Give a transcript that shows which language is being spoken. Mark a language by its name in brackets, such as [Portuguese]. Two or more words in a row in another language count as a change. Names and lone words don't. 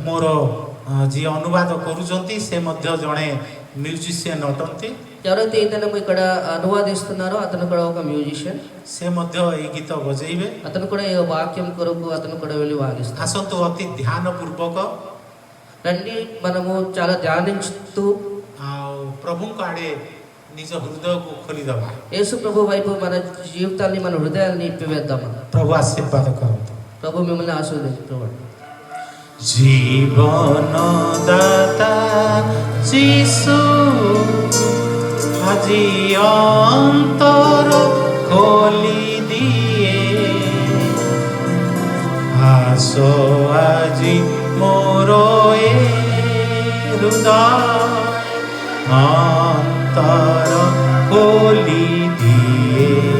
[Odia] ମୋର ଯିଏ ଅନୁବାଦ କରୁଛନ୍ତି ସେ ମଧ୍ୟ ଜଣେ ମ୍ୟୁଜିସିଆନ ଅଟନ୍ତି। [Telugu] ఎవరైతే ఇతను ఇక్కడ అనువాదిస్తున్నారో అతను కూడా ఒక మ్యూజిషియన్. [Odia] ସେ ମଧ୍ୟ ଏଇ ଗୀତ ବଜେଇବେ। [Telugu] అతను కూడా ఈ వాక్యం కొరకు అతను కూడా వెళ్ళి వాగిస్తారు. [Odia] ଆସନ୍ତୁ ଅତି ଧ୍ୟାନ ପୂର୍ବକ [Telugu] రండి మనము చాలా ధ్యానించుతూ [Odia] ଆଉ ପ୍ରଭୁଙ୍କ ଆଡ଼େ ନିଜ ହୃଦୟକୁ ଖୋଲିଦେବା। [Telugu] యేసు ప్రభు వైపు మన జీవితాన్ని, మన హృదయాన్ని ఇప్పివేద్దాం. [Odia] ପ୍ରଭୁ ଆଶୀର୍ବାଦ କରନ୍ତୁ। [Telugu] ప్రభు మిమ్మల్ని ఆశీర్వదించుకోవాలి. [Odia] ଜୀବନ ଦାତା ଯୀଶୁ ଆଜି ଅନ୍ତର ଖୋଲି ଦିଏ। ଆସ ଆଜି ମୋର ଏ ହୃଦୟ ଅନ୍ତର ଖୋଲି ଦିଏ।